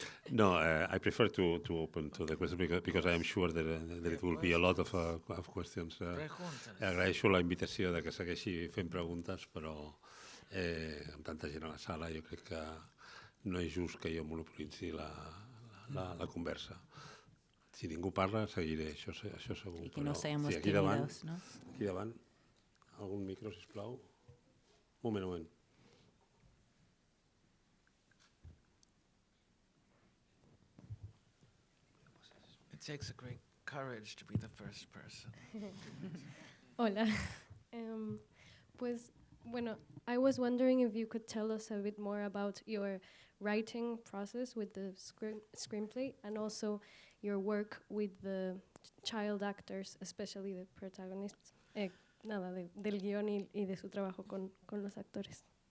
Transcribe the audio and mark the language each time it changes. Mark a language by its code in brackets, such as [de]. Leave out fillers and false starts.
[en] No, I prefer to open to the question because I am sure that there will be a lot of questions. [ca] Agraeixo la invitació de que segueixi fent preguntes, però amb tanta gent a la sala jo crec que no és just que jo monopolitzi la conversa. Si ningú parla, seguiré, això segur. [es] I que no seamos tímidos, no? [ca] Aquí davant, algun micro, sisplau. Un moment. [en] It takes a great courage to be the first person. [es] Hola. Pues, bueno, [en] I was wondering if you could tell us a bit more about your writing process with the screenplay and also your work with the child actors, especially the protagonists. [es] Del guión y de su trabajo con los actores.